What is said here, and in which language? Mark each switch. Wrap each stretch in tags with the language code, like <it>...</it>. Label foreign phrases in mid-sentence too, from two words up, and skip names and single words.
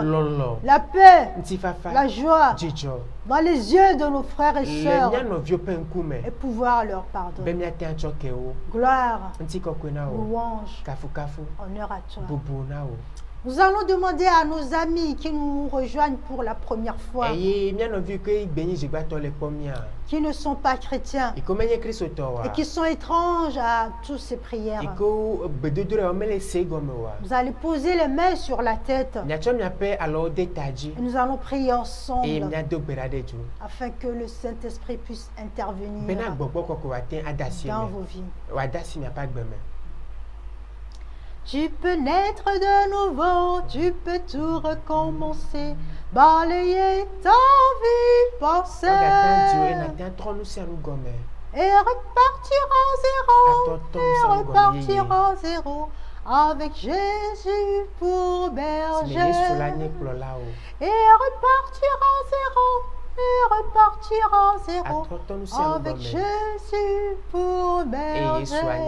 <ee>lɔlɔ,</ee> <fr>la paix,</fr> <ee>ŋutifafa,</ee> <fr>la joie</fr> <ee>dzidzɔ</ee> <fr>dans les yeux de nos frères et</fr> <ee>le</ee> <fr>sœurs</fr> <ee>mía nɔviwo ƒe ŋkume</ee> <fr>et pouvoir leur</fr> <ee>be</ee> <fr>pardonner.</fr> <ee>míate atsɔ ke wo.</ee> <fr>Gloire,</fr> <ee>Ŋutikɔkɔe na wo.</ee> <fr>louange,</fr> <ee>Kafukafu,</ee> <fr>honneur à toi.</fr> <ee>bubu na wo.</ee> <fr>Nous allons demander à nos amis qui nous rejoignent pour la première fois,</fr> <ee>Eye mía nɔvi ke gbenyi dzigbatɔ le kpɔm mía.</ee> <fr>qui ne sont pas chrétiens</fr> <ee>Yi ke menye kristotɔ wa.</ee> <fr>et qui sont étranges à toutes ces prières.</fr> <ee>Yi ke gbedodoɖa wo mele se gɔme wa.</ee> <fr>Vous allez poser les mains sur la tête</fr> <ee>Míatsɔ míaƒe alɔwo de ta dzi</ee> <fr>et nous allons prier</fr> <ee>eye</ee> <fr>ensemble</fr> <ee>míado gbe ɖa ɖe dzo.</ee> <fr>afin que le Saint-Esprit puisse intervenir</fr> <ee>Bena gbɔgbɔ kɔkɔ wòate ada asi</ee> <fr>dans</fr> <ee>me.</ee> <fr>vos vies.</fr> <ee>Wòada asi míaƒe agbe me.</ee> <fr>Tu peux naître de nouveau, tu peux tout recommencer, balayer ta vie passée</fr> <ee>Wogate dzo eye nàte atrɔ nu sia nu gɔme.</ee> <fr>et repartir à zéro, Attends, et ça, repartir à zéro, avec Jésus pour berger. Et repartir à zéro. Et repartir à zéro. Avec Jésus pour berger.</fr>